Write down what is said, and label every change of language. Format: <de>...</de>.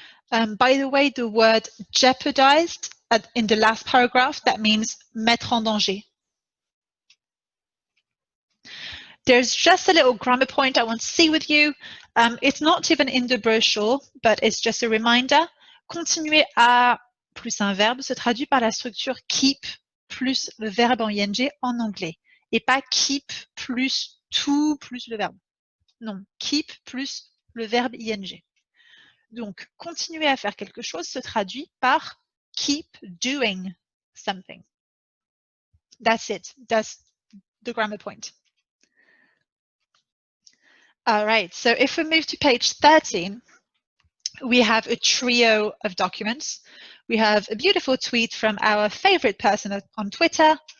<en>By the way, the word jeopardized in the last paragraph, that means</en> <fr>mettre en danger.</fr> <en>There's just a little grammar point I want to see with you. It's not even in the brochure, but it's just a reminder.</en> <fr>Continuer à plus un verbe se traduit par la structure keep plus le verbe en ing en anglais. Et pas keep plus to plus le verbe. Non, keep plus le verbe ing. Donc, continuer à faire quelque chose se traduit par</fr> <en>keep doing something. That's it. That's the grammar point. All right, so if we move to page 13, we have a trio of documents. We have a beautiful tweet from our favorite person on Twitter.</en>